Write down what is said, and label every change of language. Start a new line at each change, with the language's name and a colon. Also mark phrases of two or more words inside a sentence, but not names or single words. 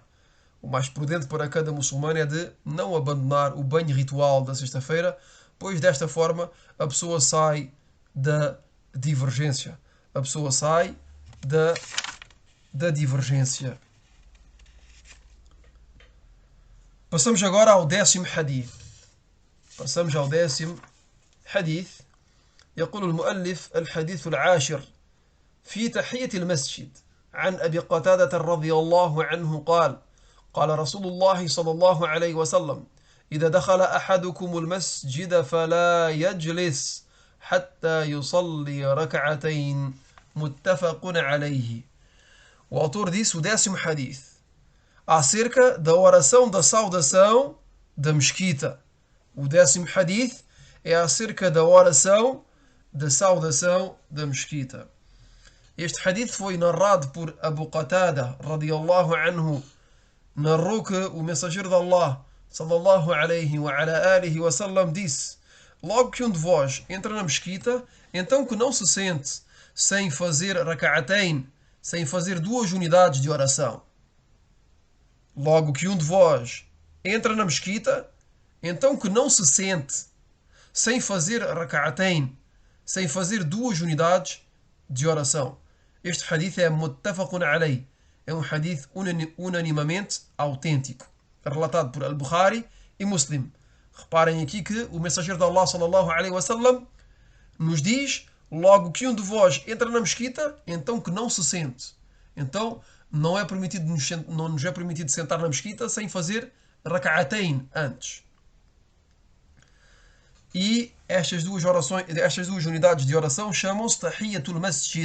Portuguese: O mais prudente para cada muçulmano é de não abandonar o banho ritual da sexta-feira, pois desta forma a pessoa sai da divergência. A pessoa sai da divergência. Passamos agora ao 10º hadith. Passamos ao 10º hadith.
Arabic: يقول المؤلف: الحديث العاشر في تحية المسجد عن أبي قتادة رضي الله عنه قال: قال رسول الله صلى الله عليه وسلم: إذا دخل أحدكم المسجد فلا يجلس حتى يصلي ركعتين متفق عليه.
Portuguese: O autor disse o 10º hadith acerca da oração da saudação da mesquita. O 10º hadith é acerca da oração da saudação da mesquita. Este hadith foi narrado por Abu Qatada
Arabic: رضي الله عنه.
Portuguese: Narrou que o mensageiro de Allah
Arabic: صلى الله عليه وعلى آله وسلم
Portuguese: disse: logo que um de vós entra na mesquita, então que não se sente sem fazer raka'atayn, sem fazer 2 unidades de oração. Logo que um de vós entra na mesquita, então que não se sente sem fazer raka'atayn, sem fazer 2 unidades de oração. Este hadith é
Arabic: متفق عليه.
Portuguese: É um hadith unanimamente autêntico, relatado por Al-Bukhari e Muslim. Reparem aqui que o mensageiro de Allah
Arabic: صلى الله عليه وسلم
Portuguese: nos diz: logo que um de vós entra na mesquita, então que não se sente. Então não nos é permitido sentar na mesquita sem fazer raka'atayn antes. E estas 2 unidades de oração chamam-se
Arabic: تحية المسجد.